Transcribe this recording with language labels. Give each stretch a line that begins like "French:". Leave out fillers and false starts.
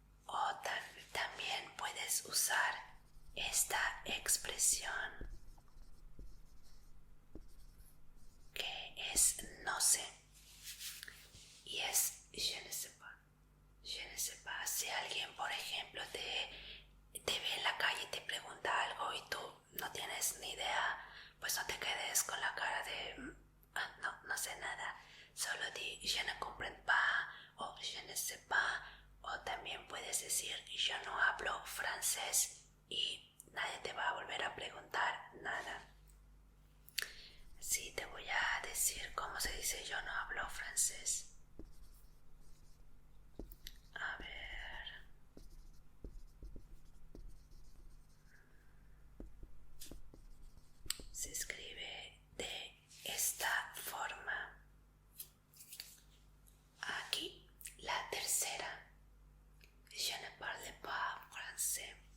Spanish: O también puedes usar esta expresión que es no sé. Y es
French: je ne sais pas. Je ne sais pas.
Spanish: Si alguien, por ejemplo, te ve en la calle y te pregunta algo y tú no tienes ni idea, pues no te quedes con la cara de no sé nada. Solo di
French: je ne comprends pas
Spanish: o
French: je ne sais pas.
Spanish: O también puedes decir yo no hablo francés y nadie te va a volver a preguntar nada. Sí, te voy a decir cómo se dice yo no hablo francés. A ver. Se escribe de esta forma. Aquí la tercera.
French: Je ne parle pas français.